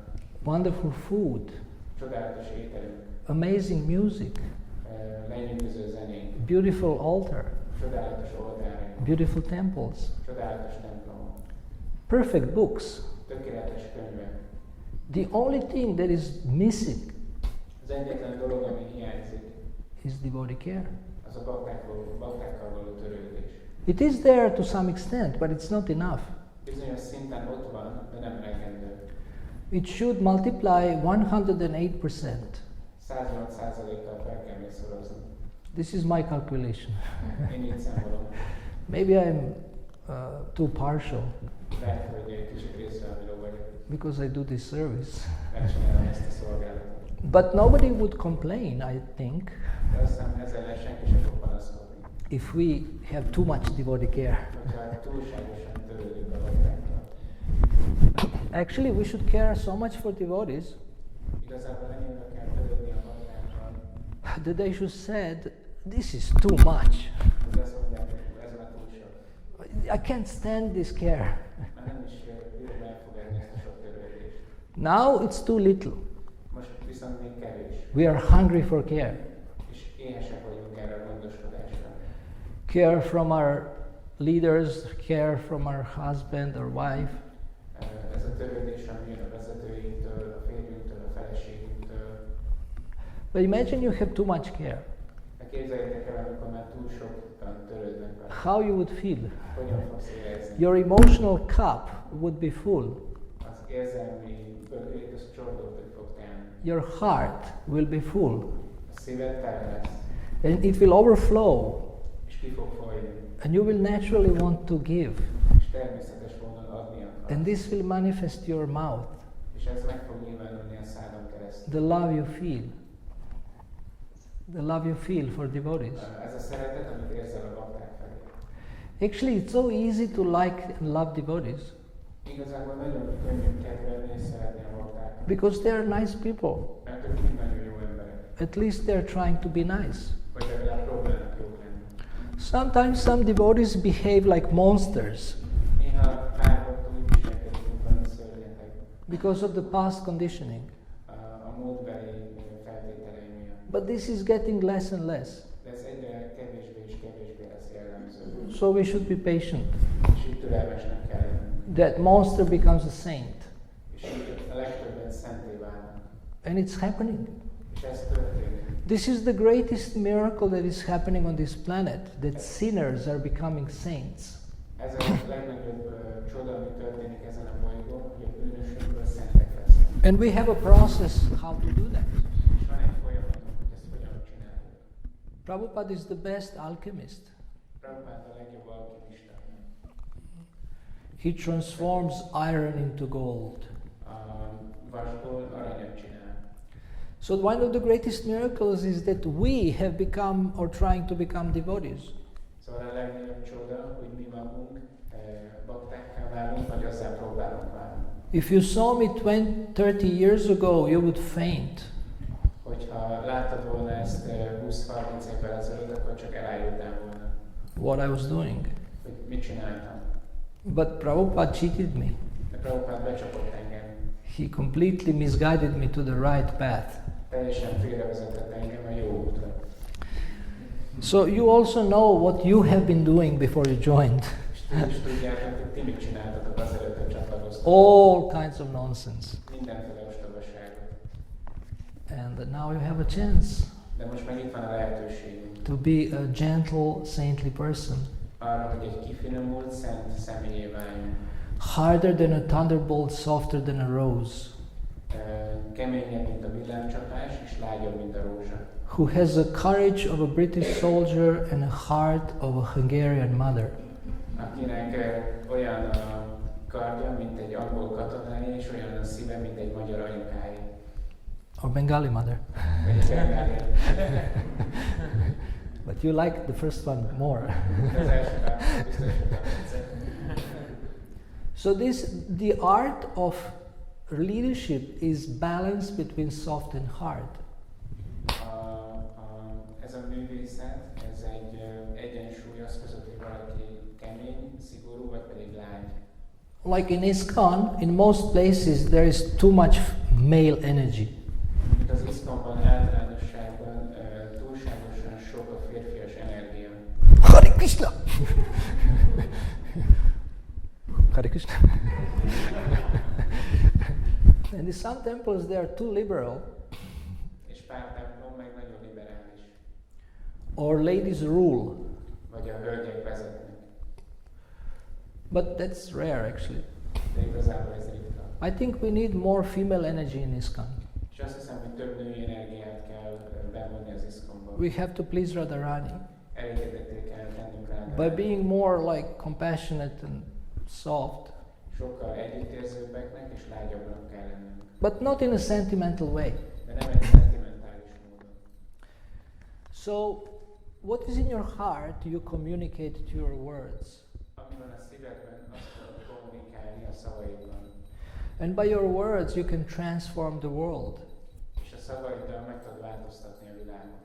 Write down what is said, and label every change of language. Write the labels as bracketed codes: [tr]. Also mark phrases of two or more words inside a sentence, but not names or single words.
[en] wonderful food, [hu] Csodálatos ételünk. [en] amazing music, [hu] Lenyűgöző zenénk. [en] beautiful altar, [hu] Csodálatos oltáraink. [en] beautiful temples, [hu] Csodálatos templomok. [en] perfect books. [hu] Tökéletes könyvek. [en] The only thing that is missing [hu] Az egyetlen dolog, ami hiányzik, [en] is devotee care. [hu] az a baktákkal való törődés. [en] It is there to some extent, but it's not enough. [hu] Bizonyos szinten ott van, de nem elegendő. [en] It should multiply 108%. [hu] 108%-kal fel kell még szorozni. [en] This is my calculation. [hu] Én így számolom. [en] Maybe I'm too partial [hu] Lehet, hogy egy kicsit részrehajló vagyok, [en] because I do this service. [hu] megcsinálom ezt a szolgálatot. [en] But nobody would complain, I think, [hu] De azt hiszem, ezzel ellen senki sem fog panaszkodni. [en] if we have too much devotee care. [hu] Hogyha túlságosan törődünk a baktákkal. [en] Actually, we should care so much for devotees [hu] Igazából ennyire kell törődni a baktákkal, [en] that they should said, this is too much. [hu] hogy azt mondják, hogy ez már túl sok. [en] I can't stand this care. [hu] Már nem is bírom elfogadni ezt a sok törődést. [en] Now it's too little. [hu] Most viszont még kevés. [en] We are hungry for care. [hu] És éhesek vagyunk erre a gondoskodásra. [en] Care from our leaders, care from our husband or wife. [hu] Ez a törődés, ami jön a vezetőinktől, a férjünktől, a feleségünktől. [en] But imagine you have too much care. [hu] De képzeljétek el, amikor már túl sokan törődnek vele. [en] How you would feel? [hu] Hogyan fogsz érezni? [en] Your emotional cup would be full. [hu] Az érzelmi bögrét, az csordulni fog tenni. [en] Your heart will be full. [hu] A szíved tele lesz, [en] And it will overflow. [hu] és ki fog folyni. [en] And you will naturally want to give. [hu] És természetes módon adni akarsz. [en] And this will manifest your mouth, [hu] És ez meg fog nyilvánulni a szádon keresztül. [en] the love you feel. The love you feel for devotees. [hu] Ez a szeretet, amit érzel a bakták felé. [en] Actually, it's so easy to like and love devotees [hu] Igazából nagyon könnyű kedvelni és szeretni a baktákat. [en] because they are nice people. [hu] Mert ők mind nagyon jó emberek. [en] At least they're trying to be nice. [hu] Vagy legalább próbálnak jók lenni. [en] Sometimes some devotees behave like monsters [hu] Néha párbaktól úgy viselkedik, mint valami szörnyetek. [en] because of the past conditioning. [hu] A múltbeli feltételei miatt. [en] But this is getting less and less. [hu] De ez egyre kevésbé és kevésbé lesz jellemző. [en] So we should be patient. [hu] És így türelmesnek kell lenni. [en] That monster becomes a saint. [hu] És így a legtöbben szenté válnak. [en] And it's happening. [hu] És ez történik. [en] This is the greatest miracle that is happening on this planet, that sinners are becoming saints. [hu] Ez a legnagyobb csoda, ami történik ezen a bolygón, hogy a bűnösökből szentek lesznek. [en] And we have a process how to do that. [hu] És van egy folyamatunk, hogy ezt hogyan csináljuk. [en] Prabhupada is the best alchemist. [hu] Prabhupád a legjobb alkimista. [en] He transforms iron into gold. [hu] Vasból aranyat csinál. [en] So one of the greatest miracles is that we have become or trying to become devotees. [hu] Szóval a legnagyobb csoda, hogy mi magunk baktákká válunk, vagy azzal próbálunk válni. [en] If you saw me 30 years ago, you would faint. [hu] Hogyha láttad volna ezt 20-30 évvel ezelőtt, akkor csak elájultál volna. [en] What I was doing. [hu] Hogy mit csináltam. [en] But Prabhupada cheated me. [hu] De Prabhupada becsapott engem. [en] He completely misguided me to the right path. [hu] Teljesen félrevezetett engem a jó útra. [en] So you also know what you have been doing before you joined. [hu] És ti is tudjátok, hogy ti mit csináltatok azelőtt, hogy csatlakoztatok. [en] All kinds of nonsense. [hu] Mindenféle ostobaságot. [en] And now you have a chance [hu] De most meg itt van a lehetőségünk. [en] to be a gentle, saintly person. [hu] Arra, hogy egy kifinomult, szent személyé váljunk. [en] Harder than a thunderbolt, softer than a rose. [hu] Keményebb, mint a villámcsapás, és lágyabb, mint a rózsa. [en] Who has the courage of a British soldier and a heart of a Hungarian mother. [hu] Akinek olyan a kardja, mint egy angol katonája, és olyan a szíve, mint egy magyar anyukája. [en] Or Bengali mother. [hu] Vagy egy bengáli. [en] But you like the first one more. [hu] Az első választás biztos, hogy tetszett. [en] So the art of leadership is balance between soft and hard. [hu] Ez a művészet, ez egy egyensúly az között, hogy valaki kemény, szigorú, vagy pedig lágy. [en] Like in ISKCON, in most places there is too much male energy. [hu] Mint az ISKCON-ban általánosságban túlságosan sok a férfias energia. [sa] Hare Krishna! Hare Krishna. [en] And in some temples they are too liberal. [hu] És pár templom meg nagyon liberális. [en] Or ladies rule. [hu] Vagy a hölgyek vezetnek. [en] But that's rare actually. [hu] De igazából ez ritka. [en] I think we need more female energy in ISKCON. [hu] És azt hiszem, hogy több női energiát kell bevonni az ISKCON-ba. [en] We have to please Radharani. [hu] Elégedetté kell tennünk rá. [en] By being more like compassionate and soft. [hu] Sokkal együttérzőbbeknek és lágyabbnak kell lennünk. [en] But not in a sentimental way. [hu] De nem egy szentimentális módon. [en] So, what is in your heart you communicate to your words. [hu] Ami van a szívedben, azt tudod kommunikálni a szavaidban. [en] And by your words you can transform the world. [hu] És a szavaiddal meg tudod változtatni a világot.